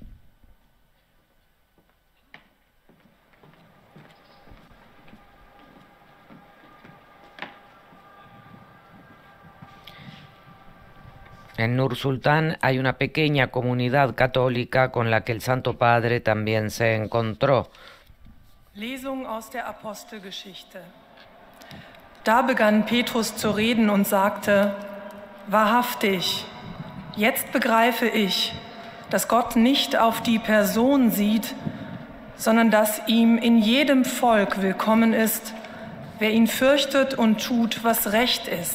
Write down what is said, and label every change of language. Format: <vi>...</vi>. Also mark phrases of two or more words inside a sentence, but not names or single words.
<es>En Nur Sultán hay una pequeña comunidad católica con la que el Santo Padre también se encontró.</es> <de>Lesung aus der Apostelgeschichte. Da begann Petrus zu reden und sagte: Wahrhaftig, jetzt begreife ich, dass Gott nicht auf die Person sieht, sondern dass ihm in jedem Volk willkommen ist, wer ihn fürchtet und tut, was recht ist.</de>